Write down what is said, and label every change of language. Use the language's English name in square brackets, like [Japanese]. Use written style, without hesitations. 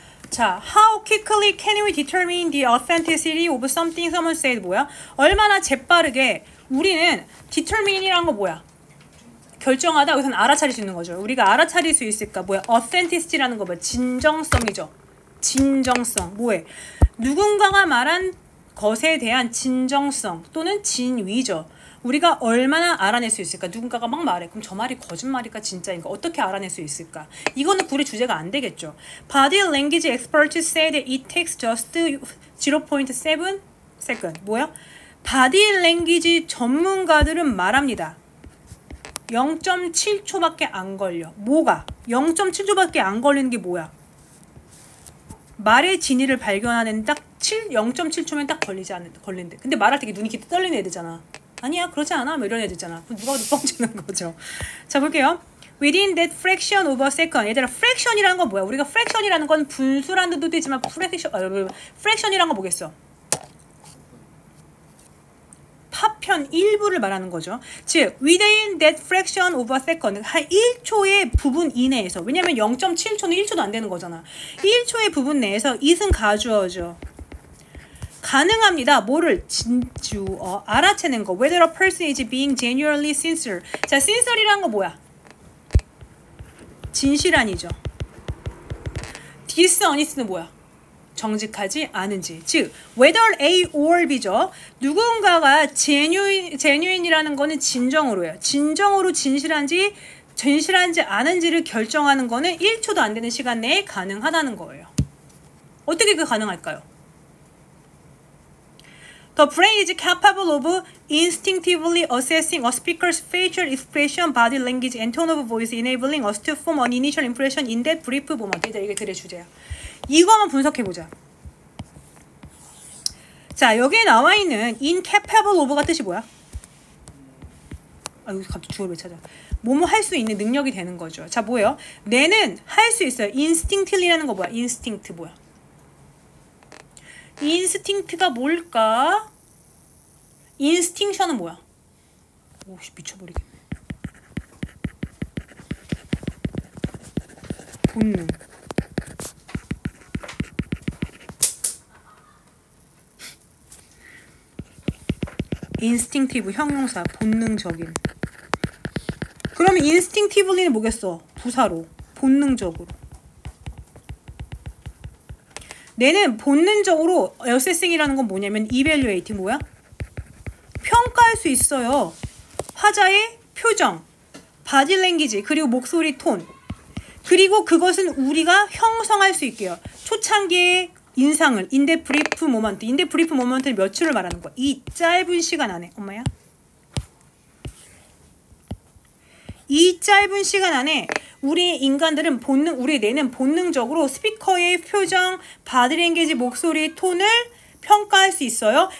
[English] 자, how quickly can we determine the authenticity of something someone said [Korean] 뭐야? 얼마나 재빠르게 우리는 determine이란 거 뭐야? 결정하다 여기서는 알아차릴 수 있는 거죠. 우리가 알아차릴 수 있을까? 뭐야? authenticity라는 거 뭐야? 진정성이죠. 진정성. 뭐해? 누군가가 말한 것에 대한 진정성 또는 진위죠. 우리가 얼마나 알아낼 수 있을까? 누군가가 막 말해. 그럼 저 말이 거짓말일까 진짜인가? 어떻게 알아낼 수 있을까? 이거는 굴의 주제가 안 되겠죠. [English] Body language experts say that it takes just 0.7 second. [Korean] 뭐야? 바디 랭귀지 전문가들은 말합니다. 0.7초밖에 안 걸려. 뭐가? 0.7초밖에 안 걸리는 게 뭐야? 말의 진위를 발견하는 딱 0.7초면 딱 걸린대. 근데 말할 때 눈이 이렇게 떨리는 애들잖아. 아니야 그러지 않아 뭐 이런 애들잖아. 그럼 누가 봐도 뻥치는 거죠. 자 볼게요. [English] Within that fraction of a second. [Korean] 얘들아 fraction이라는 건 뭐야? 우리가 fraction이라는 건 분수라는 뜻도 있지만 fraction이라는 건 뭐겠어? 파편 일부를 말하는 거죠. 즉 [English] within that fraction of a second [Korean] 한 1초의 부분 이내에서 왜냐면 0.7초는 1초도 안 되는 거잖아. 1초의 부분 내에서 it은 가주어죠. 가능합니다. 뭐를? 진주어. 알아채는 거. [English] Whether a person is being genuinely sincere. [Korean] 자, sincere이란 거 뭐야? 진실한이죠. dishonest는 뭐야? 정직하지 않은지. 즉, whether A or B죠. 누군가가 genuine이라는 거는 진정으로예요. 진정으로 진실한지 않은지를 결정하는 거는 1초도 안 되는 시간 내에 가능하다는 거예요. 어떻게 그 가능할까요? [English] The brain is capable of instinctively assessing a speaker's facial expression, body language, and tone of voice, enabling us to form an initial impression in that brief moment. [Korean] 이게 글의 주제야. 이거만 분석해보자. 자, 여기에 나와 있는 incapable of가 뜻이 뭐야? 아유, 갑자기 주어를 왜 찾아? 뭐뭐 할 수 있는 능력이 되는 거죠. 자, 뭐예요? 뇌는 할 수 있어요. instinctly라는 거 뭐야? instinct 뭐야? 인스팅트가 뭘까? 인스팅션은 뭐야? 오씨 미쳐버리겠네. 본능. 인스팅티브 형용사 본능적인. 그러면 인스팅티브리는 뭐겠어? 부사로 본능적으로. 뇌는 본능적으로 어세싱이라는 건 뭐냐면 evaluating 뭐야? 평가할 수 있어요. 화자의 표정, 바디 랭귀지, 그리고 목소리 톤. 그리고 그것은 우리가 형성할 수 있게요. 초창기의 인상을 [English] in the brief moment. in the brief moment [Korean] 는 며칠을 말하는 거야? 이 짧은 시간 안에. 엄마야? 이 짧은 시간 안에 우리 인간들은 우리 뇌는 본능적으로 스피커의 표정, 바디랭귀지, 목소리, 톤을 평가할 수 있어요.